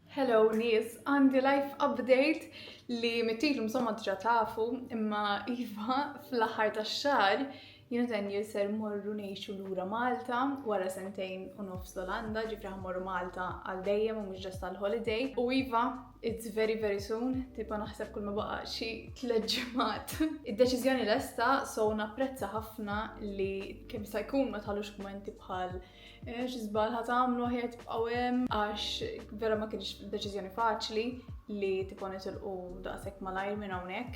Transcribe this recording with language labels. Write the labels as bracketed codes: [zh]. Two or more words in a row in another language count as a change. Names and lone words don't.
[mt] Hello nies, għandi [en] life update [mt] li mittilu msomma diġa tafu imma Iva fl-aħħar tax-xahar jiena Daniel ser morru ngħixu lura Malta wara 2.5 Olanda, ġifri ħammorru Malta għal dejjem u mhux ġast għal holiday. U Iva, [en] it's very soon, [mt] tipo naħseb kull ma baqa' xi 3 ġimgħat. Id-deċiżjoni lesta so napprezza ħafna li kemm jista' jkun ma tħallux kummenti bħal x'żball ħatamlu aħjar tibqgħu hemm għax vera ma kienx deċiżjoni faċli li tipo nitilqu daqshekk malajr minn hawnhekk.